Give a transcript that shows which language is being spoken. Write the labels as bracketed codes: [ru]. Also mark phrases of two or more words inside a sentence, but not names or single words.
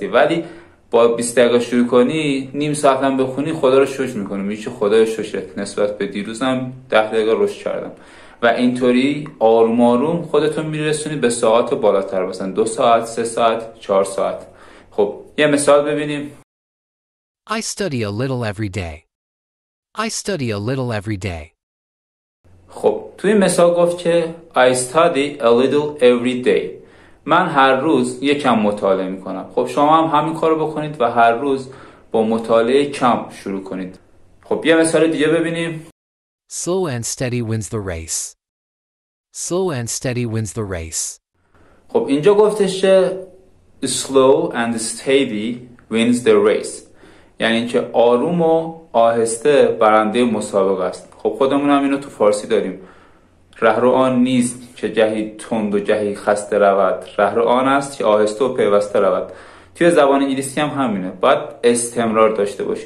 [fa] ولی با 20 دقیقه شروع کنی نیم ساعت هم بخونی خدا رو شکر میکنی، میگی که خدای شکرت نسبت به دیروزم 10 دقیقه رشد کردم و اینطوری آروم آروم خودتون میرسونی به ساعت بالاتر، مثلا 2 ساعت 3 ساعت 4 ساعت. خب یه مثال ببینیم. [en] I study a little every day. I study a little every day. [fa] خب توی مثال گفت که [en] I study a little every day. [fa] من هر روز یکم مطالعه میکنم. خب شما هم همین کارو بکنید و هر روز با مطالعه کم شروع کنید. خب یه مثال دیگه ببینیم. [en] Slow and steady wins the race. Slow and steady wins the race. [fa] خب اینجا گفتش که [en] slow and steady wins the race، [fa] یعنی اینکه آروم و آهسته برنده مسابقه است. خب خودمون هم اینو تو فارسی داریم، رهرو آن نیست که گهی تند و گهی خسته رود، رهرو آن است که آهسته و پیوسته رود. توی زبان انگلیسی هم همینه، باید استمرار داشته باشی.